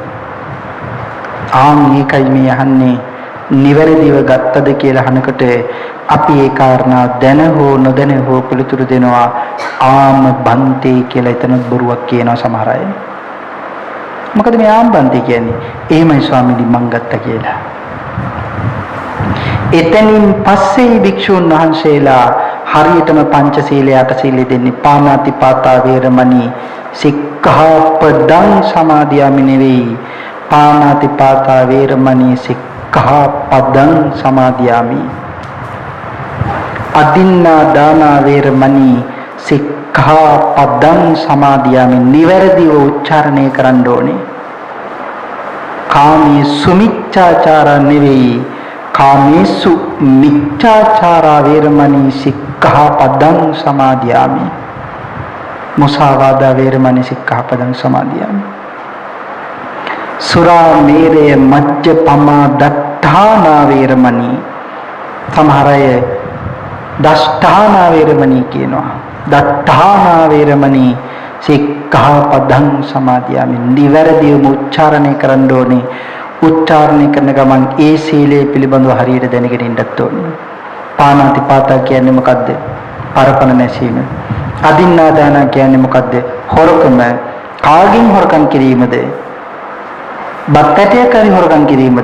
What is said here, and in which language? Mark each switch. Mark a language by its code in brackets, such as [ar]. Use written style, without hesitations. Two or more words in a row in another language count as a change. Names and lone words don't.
[si] මේකයි මේ අහන්නේ නිවැරදිව ගත්තද කියලා අහනකොට අපි ඒ කාරණා දැන හෝ නොදැන හෝ පිළිතුරු දෙනවා [pi] ආම බන්තේ [si] කියලා. එතන බොරුවක් කියනවා සමහර අය. මොකද මේ [pi] ආම බන්තේ [si] කියන්නේ? එහෙමයි ස්වාමීනි මං ගත්තා කියලා. එතනින් පස්සේ භික්ෂුන් වහන්සේලා හරියටම පංචශීලයේ අටශීලයේ දෙන්නේ [pi] පාණාති පාතා වේරමණී සික්ඛාපදං සමාදියාමි [si] නෙවෙයි, [pi] පාණාති පාතා වේරමණී සික්ඛාපදං සමාදියාමි. අදින්නා දානා වේරමණී සික්ඛාපදං සමාදියාමි. [si] නිවැරදිව උච්චාරණය කරන්න ඕනේ. [pi] කාමී සුමිච්ඡාචාර [si] නෙවෙයි, [pi] කාමේසු මිච්ඡාචාරා වේරමණී සික්ඛාපදං සමාදියාමි. මුසාවාදා වේරමණී සික්ඛාපදං සමාදියාමි. සුරා මේරය මජ්ජපමා දත්තානා වේරමණී. [si] සමහර අය [pi] දෂ්ඨානා වේරමණී [si] කියනවා. [pi] දත්තානා වේරමණී සික්ඛාපදං සමාදියාමි. [si] නිවැරදිවම උච්චාරණය කරන්න ඕනේ. උච්චාරණය කරන ගමන් ඒ සීලය පිළිබඳව හරියට දැනගෙන ඉන්නත් ඕනේ. [pi] පාණාති පාතා [si] කියන්නේ මොකද්ද? පරපණ නැසීම. අදින්නාදාන කියන්නේ මොකද්ද? හොරකම. කාගෙන් හොරකම් කිරීමද? බත්තටයක් හරි හොරකම් කිරීමද?